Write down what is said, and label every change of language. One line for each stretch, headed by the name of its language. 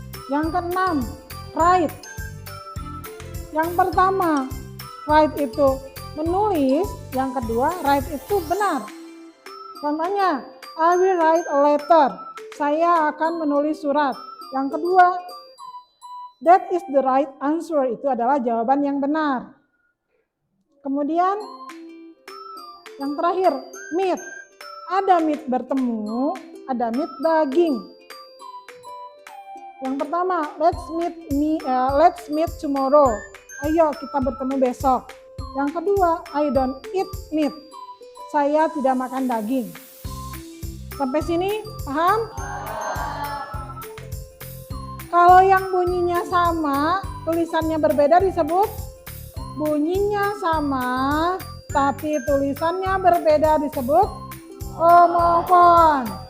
Indonesian: Yang keenam, write. Yang pertama, write itu menulis. Yang kedua, write itu benar. Contohnya,
English: I will write a letter.
Indonesian: Saya akan menulis surat. Yang kedua,
English: that is the right answer.
Indonesian: Itu adalah jawaban yang benar. Kemudian, yang terakhir, meet. Ada meet bertemu, ada meet daging. Yang pertama,
English: let's meet tomorrow.
Indonesian: Ayo kita bertemu besok. Yang kedua,
English: I don't eat meat.
Indonesian: Saya tidak makan daging. Sampai sini paham? Kalau yang bunyinya sama, tulisannya berbeda disebut bunyinya sama, tapi tulisannya berbeda disebut homophone.